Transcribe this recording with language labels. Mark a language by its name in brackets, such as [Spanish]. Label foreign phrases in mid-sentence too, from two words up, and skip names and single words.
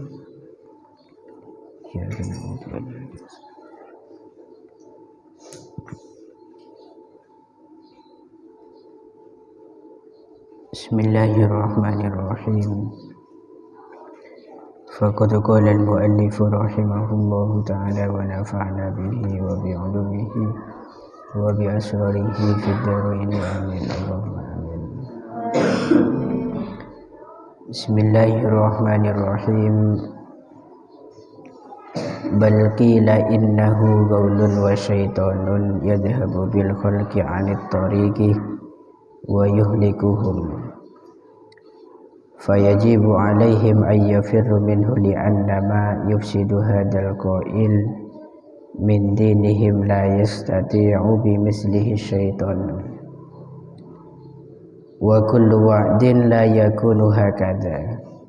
[Arabic] إياك نعبد وإياك نستعين. Bismillahirrahmanirrahim. فقد قال المؤلف رحمه الله تعالى ونفعنا به وبعلومه وبأسراره في الدارين آمين اللهم آمين. Bismillahirrahmanirrahim. بل قيل إنه غول وشيطان يذهب بالخلق عن الطريق ويهلكهم فيجب عليهم أن يفروا منه لأن ما يفسد هذا القائل من دينهم لا يستطيع بمثله شيطان وكل وعد لا يكون هكذا.